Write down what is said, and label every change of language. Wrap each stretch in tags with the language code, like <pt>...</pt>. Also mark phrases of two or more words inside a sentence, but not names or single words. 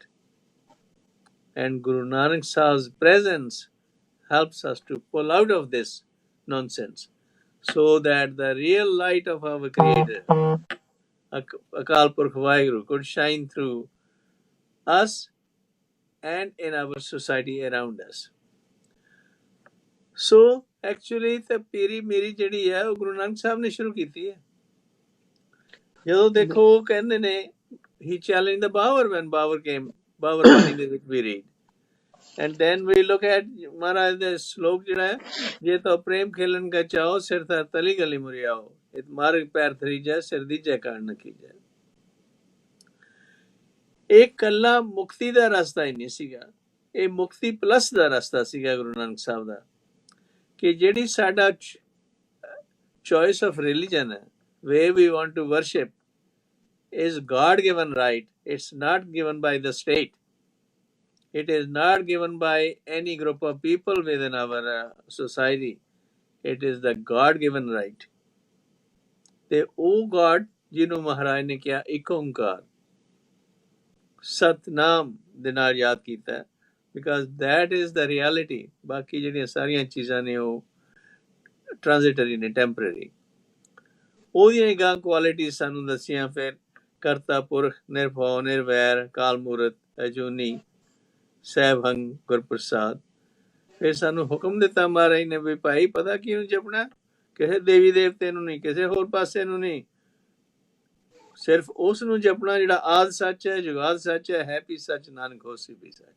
<en>And Guru Nanak Sahib's presence helps us to pull out of this nonsense so that the real light of our Creator, Akal Purkh Vaheguru, could shine through us and in our society around us. So actually the</en> <pa>ਪੀਰੀ ਮੇਰੀ ਜਿਹੜੀ ਹੈ ਉਹ ਗੁਰੂ ਨਾਨਕ ਸਾਹਿਬ ਨੇ ਸ਼ੁਰੂ ਕੀਤੀ ਹੈ। ਜਦੋਂ ਦੇਖੋ ਉਹ ਕਹਿੰਦੇ ਨੇ</pa> <en>he challenged the Babur when Babur came, Babur Bani</en> <pa>ਦੇ ਵਿੱਚ</pa> <en>we read. And then we look at</en> <pa>ਮਹਾਰਾਜ ਦੇ ਸ਼ਲੋਕ ਜਿਹੜਾ ਹੈ, ਜੇ ਤਾਂ ਪ੍ਰੇਮ ਖੇਲਣ ਕਾ ਚਾਹੋ ਸਿਰ ਤਾਂ ਤਲੀ ਗਲੀ ਮੁਰਿਆਓ, ਇਹ ਮਾਰਗ ਪੈਰ ਥਰੀਜੈ ਸਿਰ ਦੀਜੈ ਕਾਣ ਨ ਕੀਜੈ। ਇਹ ਕੱਲਾ ਮੁਕਤੀ ਦਾ ਰਸਤਾ ਹੀ ਨਹੀਂ ਸੀਗਾ, ਇਹ ਮੁਕਤੀ ਪਲੱਸ ਦਾ ਰਸਤਾ ਸੀਗਾ ਗੁਰੂ ਨਾਨਕ ਸਾਹਿਬ ਦਾ। ਕਿ ਜਿਹੜੀ ਸਾਡਾ</pa> <en>choice of religion ਹੈ, where we want to worship, is God given right. It's not given by the state. It is not given by any group of people within our society. It is the God given right.</en> <pa>ਤੇ ਉਹ God ਜਿਹਨੂੰ ਮਹਾਰਾਜ ਨੇ ਕਿਹਾ ਇੱਕ ਓਂਕਾਰ ਸਤਨਾਮ ਦੇ ਨਾਲ ਯਾਦ ਕੀਤਾ,</pa> <en>because that is the reality.</en> <pa>ਬਾਕੀ ਜਿਹੜੀਆਂ ਸਾਰੀਆਂ ਚੀਜ਼ਾਂ ਨੇ ਉਹ ਟ੍ਰਾਂਜ਼ਿਟਰੀ ਨੇ, ਟੈਂਪਰੇਰੀ। ਉਹਦੀਆਂ ਗਾਂ ਕੁਆਲਿਟੀ ਸਾਨੂੰ ਦੱਸੀਆਂ ਫਿਰ, ਕਰਤਾ ਪੁਰਖ, ਨਿਰਭਉ ਨਿਰਵੈਰ, ਕਾਲ ਮੂਰਤ ਅਜੂਨੀ, ਸਹਿਬੰਗ ਗੁਰਪ੍ਰਸਾਦ। ਫਿਰ ਸਾਨੂੰ ਹੁਕਮ ਦਿੱਤਾ ਮਹਾਰਾਜ ਨੇ ਵੀ ਭਾਈ ਪਤਾ ਕਿਹਨੂੰ ਜਪਣਾ, ਕਿਸੇ ਦੇਵੀ ਦੇਵਤੇ ਨੂੰ ਨਹੀਂ, ਕਿਸੇ ਹੋਰ ਪਾਸੇ ਨੂੰ ਨਹੀਂ, ਸਿਰਫ ਉਸ ਨੂੰ ਜਪਣਾ ਜਿਹੜਾ ਆਦਿ ਸੱਚ ਹੈ, ਜੁਗਾਦ ਸੱਚ ਹੈ, ਹੈ ਵੀ ਸੱਚ, ਨਾਨਕ ਹੋਸੀ ਵੀ ਸੱਚ।</pa>